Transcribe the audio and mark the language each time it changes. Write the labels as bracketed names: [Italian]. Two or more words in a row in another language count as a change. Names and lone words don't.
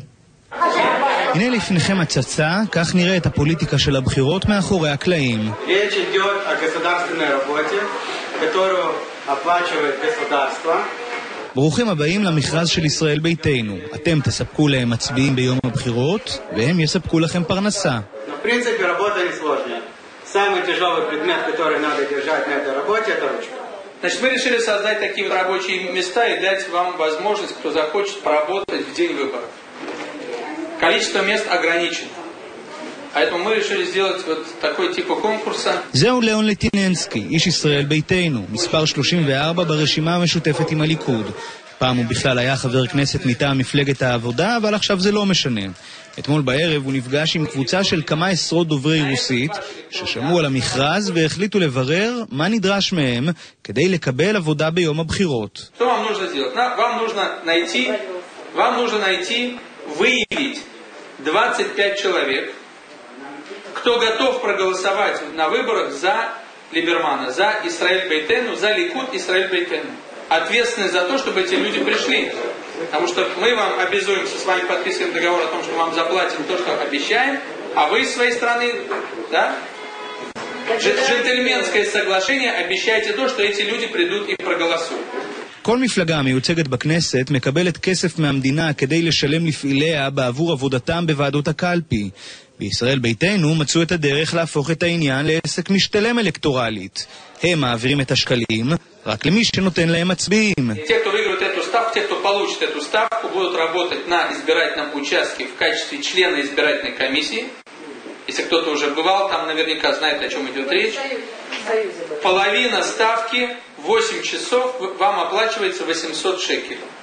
[Hebrew] הנה לפניכם הצצה, כך נראה את הפוליטיקה של הבחירות מאחורי הקלעים. ברוכים הבאים למכרז של ישראל ביתנו. אתם תספקו להם מצביעים ביום הבחירות, והם יספקו לכם פרנסה. [Russian] Значит, мы решили создать такие рабочие места и дать вам возможность, кто захочет, поработать в день выборов. Количество мест ограничено. Поэтому мы решили сделать вот такой тип конкурса. [Hebrew] זהו לאון לטיננסקי, איש ישראל ביתנו, מספר 34 ברשימה המשותפת עם הליכוד. פעם הוא בכלל היה חבר כנסת מטעם מפלגת העבודה, אבל עכשיו זה לא משנה. אתמול בערב הוא נפגש עם קבוצה של כמה עשרות דוברי רוסית ששמעו על המכרז והחליטו לברר מה נדרש מהם כדי לקבל עבודה ביום הבחירות. [Russian] Что вам нужно сделать? Вам нужно найти, выявить 25 человек, кто готов проголосовать на выборах за Либермана, за Исраэль Бейтену, за Ликуд Исраэль Бейтену. Ответственность за то, чтобы эти люди пришли. Потому что мы вам обязуемся, с вами подписываем договор о том, что вам заплатим то, что обещаем, а вы из своей страны, да? Джентльменское соглашение, обещайте то, что эти люди придут и проголосуют. [Hebrew] כל מפלגה המיוצגת בכנסת מקבלת כסף מהמדינה כדי לשלם לפעיליה בעבור עבודתם בוועדות הקלפי. בישראל ביתנו מצאו את הדרך להפוך את העניין לעסק משתלם אלקטורלית. הם מעבירים את השקלים רק למי שנותן להם מצביעים. [Russian] Те, кто выиграет эту ставку, те, кто получит эту ставку, будут работать на избирательном участке в качестве члена избирательной комиссии. Если кто-то уже бывал, там наверняка знает, о чем идет речь. Половина ставки, 8 часов, вам оплачивается 800 шекелей.